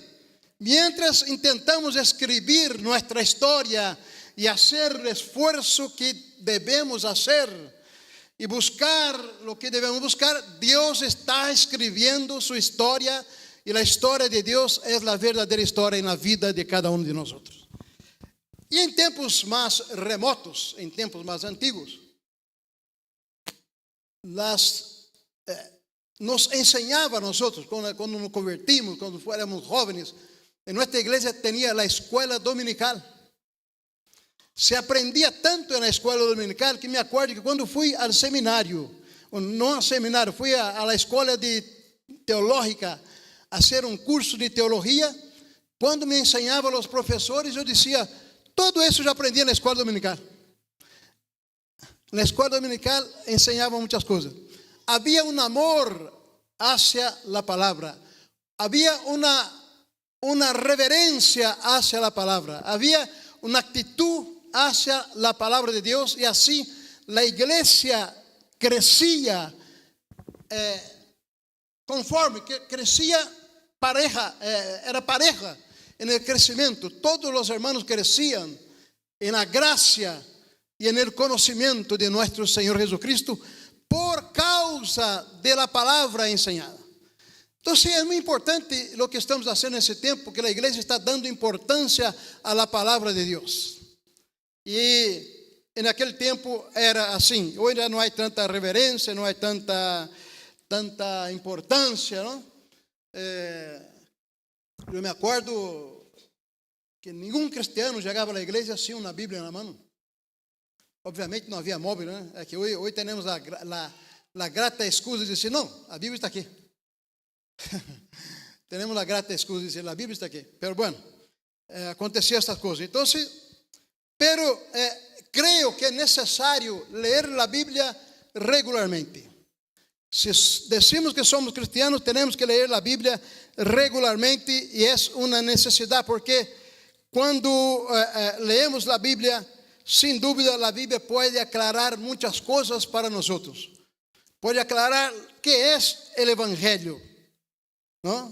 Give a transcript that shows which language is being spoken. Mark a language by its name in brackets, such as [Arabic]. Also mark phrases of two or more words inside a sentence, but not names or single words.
[Spanish] Mientras intentamos escribir nuestra historia y hacer el esfuerzo que debemos hacer y buscar lo que debemos buscar, Dios está escribiendo su historia, y la historia de Dios es la verdadera historia en la vida de cada uno de nosotros. [Portuguese] E em tempos mais remotos, em tempos mais antigos, [Spanish] nos enseñaba a nosotros, cuando nos convertimos, cuando fuéramos jóvenes, en nuestra iglesia tenía la escuela dominical. Se aprendía tanto en la escuela dominical que me acuerdo que cuando fui al seminario, no al seminario, fui a la escuela teológica a hacer un curso de teología. [Portuguese] Quando me ensinava os professores, eu dizia, todo isso já aprendi na escola dominical. Na escola dominical ensinava muitas coisas. Havia um amor hacia a palavra. Havia uma reverência hacia a palavra. Havia uma atitude hacia a palavra de Deus. E assim, a igreja crescia conforme, crescia pareja, era pareja. [Spanish] En el crecimiento, todos los hermanos crecían en la gracia y en el conocimiento de nuestro Señor Jesucristo por causa de la palabra enseñada. Entonces es muy importante lo que estamos haciendo en ese tiempo, que la iglesia está dando importancia a la palabra de Dios. Y en aquel tiempo era así. Hoy ya no hay tanta reverencia, no hay tanta importancia, ¿no? [Portuguese] Eu me acordo que nenhum cristiano chegava à igreja sem uma Bíblia na mão. Obviamente não havia móvel, né? É que hoje temos a grata excusa de dizer, não, a Bíblia está aqui. Temos a grata excusa de dizer, a Bíblia está aqui. [Spanish] Pero bueno, [Portuguese] acontecia estas coisas. Então, creio que é necessário ler a Bíblia regularmente. [Spanish] Se decimos que somos cristianos, [Portuguese] temos que ler a Bíblia regularmente e é uma necessidade, porque quando leemos a Bíblia, sem dúvida, a Bíblia pode aclarar muitas coisas para nós. Pode aclarar que é o Evangelho, não?